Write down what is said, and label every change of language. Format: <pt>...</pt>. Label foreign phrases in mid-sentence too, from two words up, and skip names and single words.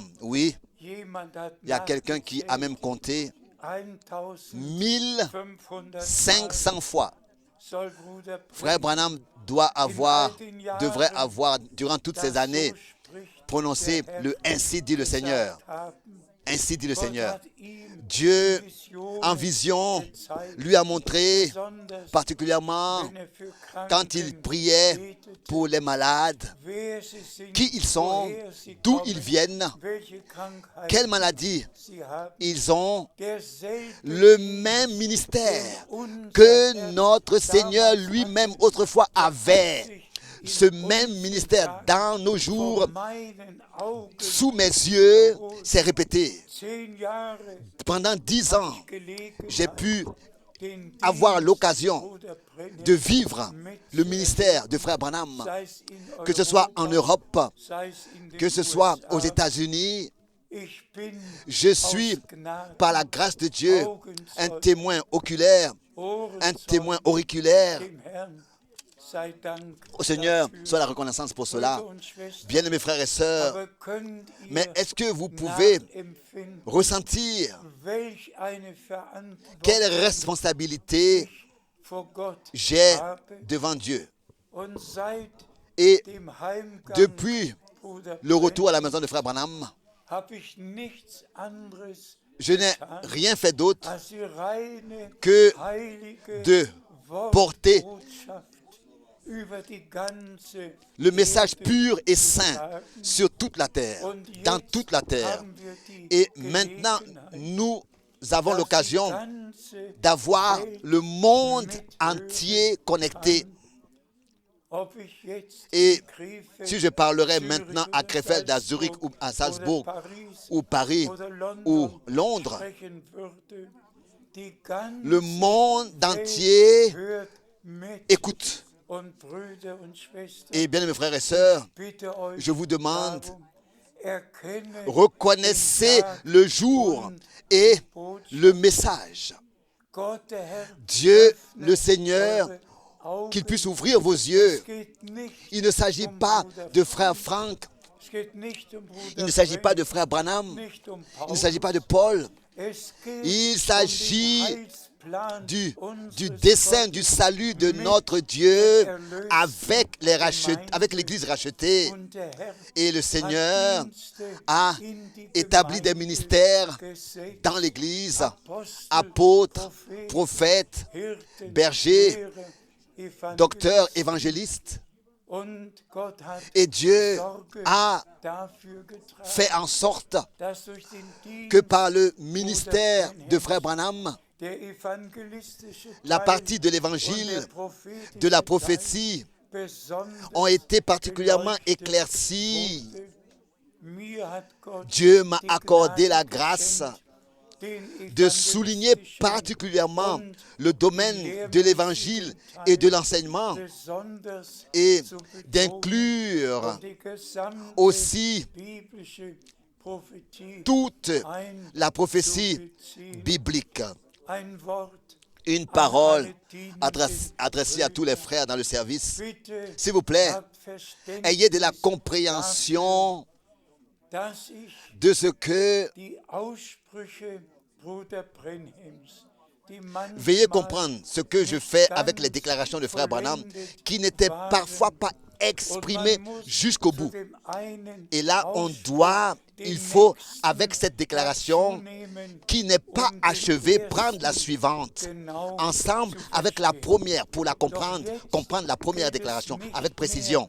<fr>Oui, il y a quelqu'un qui a même compté 1500 fois. Frère Branham devrait avoir, durant toutes ces années, prononcé le « Ainsi dit le Seigneur ». Ainsi dit le</fr> <de>Gott</de> <fr>Seigneur.</fr> <de>hat ihm</de> <fr>Dieu,</fr> <de>Visionen</de> <fr>en vision,</fr> <de>gezeigt,</de> <fr>lui a montré,</fr> <de>besonders</de> <fr>particulièrement</fr> <de>wenn für</de> <fr>quand il</fr> <de>Kranken</de> <fr>priait</fr> <de>betete,</de> <fr>pour les malades,</fr> <de>wer sie sind,</de> <fr>qui ils sont,</fr> <de>woher sie</de> <fr>d'où</fr> <de>kommen,</de> <fr>ils viennent,</fr> <de>welche Krankheiten</de> <fr>quelle maladie</fr> <de>sie haben.</de> <fr>ils ont,</fr> <de>Derselbe</de> <fr>le même ministère</fr> <de>unser</de> <fr>que</fr> <de>Herr</de> <fr>notre Seigneur</fr> <de>damals</de> <fr>lui-même</fr> <de>hatte,</de> <fr>autrefois</fr> <de>hat</de> <fr>avait.</fr> <de>sich in</de> <fr>Ce même</fr> <de>unseren</de> <fr>ministère</fr> <de>Tagen</de> <fr>dans nos jours,</fr> <de>vor meinen Augen</de> <fr>sous mes yeux, s'est répété.</fr> <de>10 Jahre</de> <fr>Pendant 10 ans,</fr> <de>gelegen</de> <fr>j'ai</fr> <de>hat,</de> <fr>pu</fr> <de>den</de> <fr>avoir</fr> <de>Dienst</de> <fr>l'occasion</fr> <de>Bruder Brenhem,</de> <fr>de vivre le ministère de Frère Branham,</fr> <de>sei es in</de> <fr>que ce soit en</fr> <de>Europa,</de> <fr>Europe,</fr> <de>sei es in den</de> <fr>que ce soit USA. aux États-Unis.</fr> <de>Ich bin</de> <fr>Je suis,</fr> <de>aus Gnade</de> <fr>par la grâce de Dieu, un témoin oculaire, un témoin auriculaire.</fr> <de>dem Herrn sei Dank</de> <fr>Au Seigneur,</fr> <de>dafür.</de> <fr>soit la reconnaissance pour cela.</fr> <de>Brüder und Schwestern,</de> <fr>Bien-aimés frères et sœurs,</fr> <de>aber könnt ihr</de> <fr>mais est-ce que vous pouvez</fr> <de>nachempfinden,</de> <fr>ressentir</fr> <de>welch eine Verantwortung</de> <fr>quelle responsabilité</fr> <de>ich vor Gott</de> <fr>j'ai</fr> <de>habe?</de> <fr>devant Dieu?</fr> <de>Und seit</de> <fr>Et</fr> <de>dem Heimgang</de> <fr>depuis</fr> <de>Bruder</de> <fr>le retour à la maison de Frère Branham,</fr> <de>habe ich nichts anderes</de> <fr>je n'ai rien fait d'autre</fr> <de>als die reine</de> <fr>que</fr> <de>heilige</de> <fr>de porter</fr> <de>Wortbotschaft über die ganze</de> <fr>le message</fr> <de>Erde</de> <fr>pur et</fr> <de>zu</de> <fr>saint</fr> <de>sagen.</de> <fr>sur toute la terre,</fr> <de>Und</de> <fr>dans</fr> <de>jetzt</de> <fr>toute la terre.</fr> <de>haben wir die</de> <fr>Et maintenant,</fr> <de>Gelegenheit,</de> <fr>nous avons</fr> <de>dass die</de> <fr>l'occasion</fr> <de>ganze</de> <fr>d'avoir</fr> <de>Welt</de> <fr>le monde</fr> <de>mithören</de> <fr>entier connecté.</fr> <de>kann. Ob ich jetzt</de> <fr>Et</fr> <de>in Krefeld,</de> <fr>si je parlerais Zürich maintenant</fr> <de>oder</de> <fr>à Krefeld, à Zurich ou à Salzbourg, ou Paris, ou Londres,</fr> <de>sprechen würde, die ganze</de> <fr>le monde</fr> <de>Welt</de> <fr>entier</fr> <de>hört mit.</de> <fr>écoute.</fr> <de>Und Brüder und Schwestern,</de> <fr>Et bien, mes frères et sœurs,</fr> <de>bitte euch</de> <fr>je vous demande,</fr> <de>darum, erkenne</de> <fr>reconnaissez</fr> <de>den Tag</de> <fr>le jour</fr> <de>und</de> <fr>et</fr> <de>die Botschaft.</de> <fr>le message.</fr> <de>Gott, der Herr,</de> <fr>Dieu,</fr> <de>öffne</de> <fr>le Seigneur,</fr> <de>eure Augen.</de> <fr>qu'il puisse ouvrir vos yeux.</fr> <de>Es geht nicht</de> <fr>Il ne s'agit pas de frère Frank,</fr> <de>Es geht nicht um Bruder</de> <fr>il ne s'agit pas de Brenhem, frère Branham,</fr> <de>nicht um</de> <fr>il ne Paulus. s'agit pas de Paul.</fr> <de>Es geht</de> <fr>Il</fr> <de>um den</de> <fr>s'agit</fr> <de>Heilsplan</de> <fr>du</fr> <de>unseres</de> <fr>dessein</fr> <de>Gottes</de> <fr>du salut de notre Dieu avec l'Église rachetée.</fr> <de>und der Herr</de> <fr>Et le Seigneur</fr> <de>hat Dienste</de> <fr>a</fr> <de>in die</de> <fr>établi des</fr> <de>Gemeinde</de> <fr>ministères</fr> <de>gesetzt.</de> <fr>dans l'Église,</fr> <de>Apostel,</de> <fr>apôtres,</fr> <de>Propheten,</de> <fr>prophètes,</fr> <de>Hirten,</de> <fr>bergers,</fr> <de>Lehrer, Evangelisten.</de> <fr>docteurs, évangélistes.</fr> <de>Und Gott hat</de> <fr>Et Dieu</fr> <de>Sorge</de> <fr>a</fr> <de>dafür getragen,</de> <fr>fait en sorte</fr> <de>dass durch den Dienst</de> <fr>que par le ministère de Frère Branham,</fr> <de>der evangelistische</de> <fr>la</fr> <de>Teil</de> <fr>partie de</fr> <de>und</de> <fr>l'évangile,</fr> <de>der prophetische</de> <fr>de la</fr> <de>Teil</de> <fr>prophétie,</fr> <de>besonders</de> <fr>ont été particulièrement</fr> <de>beleuchtet</de> <fr>éclaircis.</fr> <de>wurde. Mir hat Gott</de> <fr>Dieu m'a</fr> <de>die</de> <fr>accordé</fr> <de>Gnade</de> <fr>la grâce</fr> <de>geschenkt, den</de> <fr>de souligner</fr> <de>evangelistischen</de> <fr>particulièrement</fr> <de>und</de> <fr>le domaine de l'évangile et de l'enseignement</fr> <de>besonders</de> <fr>et</fr> <de>zu betonen</de> <fr>d'inclure</fr> <de>und die gesamte</de> <fr>aussi</fr> <de>biblische Prophetie</de> <fr>toute la prophétie</fr> <de>einzubeziehen.</de> <fr>biblique.</fr> <de>Ein Wort</de> <fr>Une parole adressée à tous les frères dans le service.</fr> <de>bitte</de> <fr>S'il vous plaît,</fr> <de>habt Verständnis,</de> <fr>ayez de la compréhension</fr> <de>dass ich</de> <fr>de ce que</fr> <de>die Aussprüche Bruder Brenhems, die</de> <fr>veuillez</fr> <de>manchmal</de> <fr>comprendre ce que je fais avec les déclarations de Frère Branham qui n'étaient parfois pas exprimées jusqu'au bout. Et là, il faut, avec cette déclaration qui n'est pas achevée, prendre la suivante ensemble avec la première pour la comprendre la première déclaration avec précision.</fr>